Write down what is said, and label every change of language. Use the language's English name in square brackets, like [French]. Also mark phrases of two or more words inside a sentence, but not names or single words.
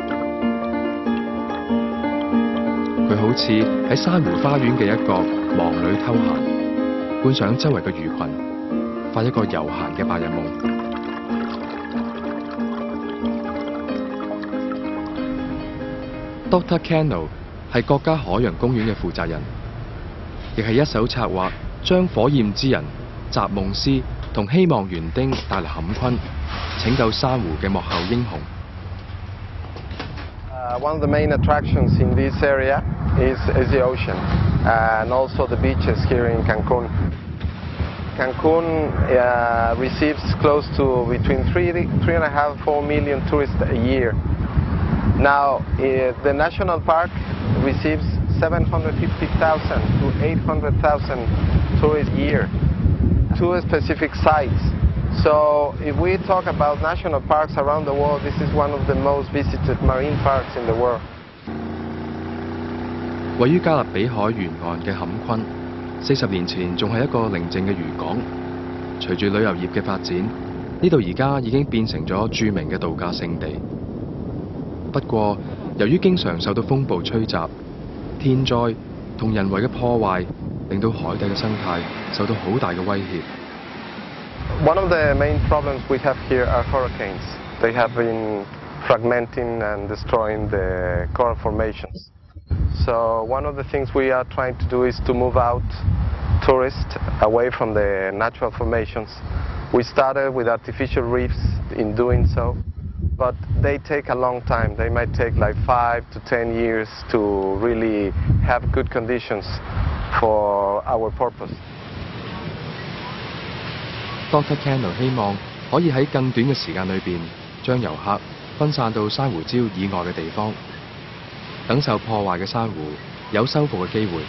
[Cantonese] 佢好似喺珊瑚花園嘅一角忙裏偷閒，觀賞周圍嘅魚群，發一個悠閒嘅白日夢。Dr. Cano 係國家海洋公園嘅負責人，亦係一手策劃將火焰之人、習夢師同希望園丁帶嚟坎昆，拯救珊瑚嘅幕後英雄。 [English] One of the main attractions in this area is the ocean and also the beaches here in Cancun. Cancun receives close to between 3.5 to 4 million tourists a year. Now, the national park receives 750,000 to 800,000 tourists a year to specific sites. So, if we talk about national parks around the world, this is one of the most visited marine parks in the world. 位於加勒比海沿岸嘅坎昆，40年前仲係一個寧靜嘅漁港。隨住旅遊業嘅發展，呢度而家已經變成咗著名嘅度假勝地。不過，由於經常受到風暴吹襲、天災同人為嘅破壞，令到海底嘅生態受到好大嘅威脅。 One of the main problems we have here are hurricanes. They have been fragmenting and destroying the coral formations. So one of the things we are trying to do is to move out tourists away from the natural formations. We started with artificial reefs in doing so, but they take a long time. They might take like 5 to 10 years to really have good conditions for our purpose. [Cantonese] Dr. Cano 希望可以喺更短嘅時間裏邊，將遊客分散到珊瑚礁以外嘅地方，等受破壞嘅珊瑚有修復嘅機會。